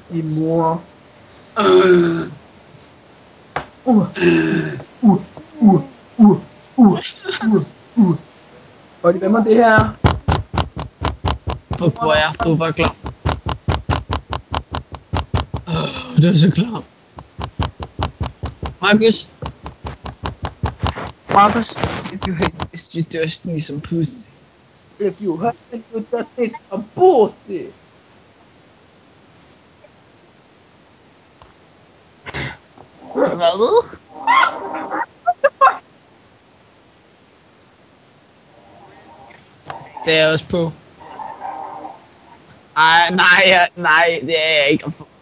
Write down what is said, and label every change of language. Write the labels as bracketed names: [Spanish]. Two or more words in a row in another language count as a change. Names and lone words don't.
[Danish] Din mor. Og det var det her. Hvor er du var klar. Du er så klar. Markus. Markus. [English] If you hate this, you just need some pussy. If you hurt it, you just need some pussy. [Danish] Hvad? Det er jeg også på. Ej, nej, det er jeg ikke.